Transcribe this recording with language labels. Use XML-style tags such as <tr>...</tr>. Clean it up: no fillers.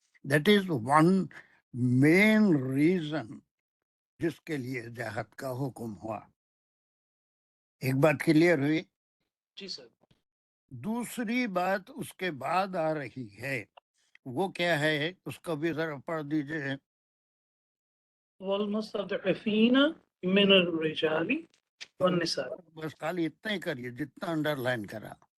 <en>that is one main reason</en> <ur>جس کے لیے جہاد کا حکم ہوا. ایک بات کلیئر ہوئی؟ جی سر. دوسری بات اس کے بعد آ رہی ہے، وہ کیا ہے اس کو بھی ذرا پڑھ دیجئے.</ur> <ar>والمستضعفین من الرجال والنساء.</ar> <ur>بس خالی اتنا ہی کریے جتنا انڈر لائن کرا.</ur>